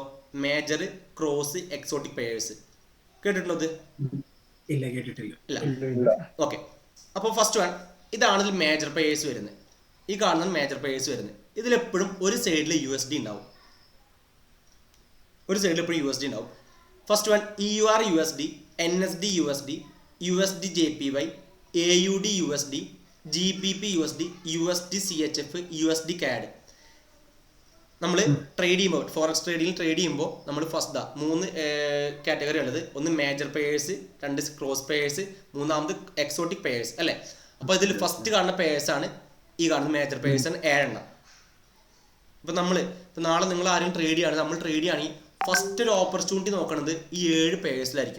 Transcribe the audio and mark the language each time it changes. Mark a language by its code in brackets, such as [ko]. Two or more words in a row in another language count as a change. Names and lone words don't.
[en] major, cross, exotic pairs [ml] കേട്ടിട്ടുണ്ടോ? ഇത് ഇല്ല, കേട്ടിട്ടില്ല. ഇല്ല. ഓക്കെ, അപ്പോൾ [en] first one [ml] ഇതാണ് ഇതിൽ [en] major pairs [ml] വരുന്നത്. ഈ കാണുന്ന [en] major pairs [ml] വരുന്നത്. ഇതിലെപ്പോഴും ഒരു സൈഡിൽ USD ഉണ്ടാവും, ഒരു സൈഡിൽ എപ്പോഴും USD ഉണ്ടാവും. [en] first one EUR USD, NSD USD, USD JPY, AUD USD, GBP USD, USD CHF, USD CAD. [ml] നമ്മൾ ട്രേഡ് ചെയ്യുമ്പോൾ, ഫോറക്സ് ട്രേഡിൽ ട്രേഡ് ചെയ്യുമ്പോൾ നമ്മൾ ഫസ്റ്റ് 3 കാറ്റഗറി ഉള്ളത്. ഒന്ന് [en] major pairs, [ml] 2 [en] cross pairs, [ml] 3 [en] exotic pairs [ml] അല്ലേ. അപ്പോൾ ഇതിൽ ഫസ്റ്റ് കാണുന്ന പെയേഴ്സ് ആണ് ഈ കാണുന്ന [en] major pairs [ml] ആണ് 7. ഇപ്പം നാളെ നിങ്ങൾ ആരും ട്രേഡ് ചെയ്യാണ്, നമ്മൾ ട്രേഡ് ചെയ്യുകയാണെങ്കിൽ ഫസ്റ്റ് ഒരു ഓപ്പർച്യൂണിറ്റി നോക്കുന്നത് ഈ 7 പെയേഴ്സിലായിരിക്കും.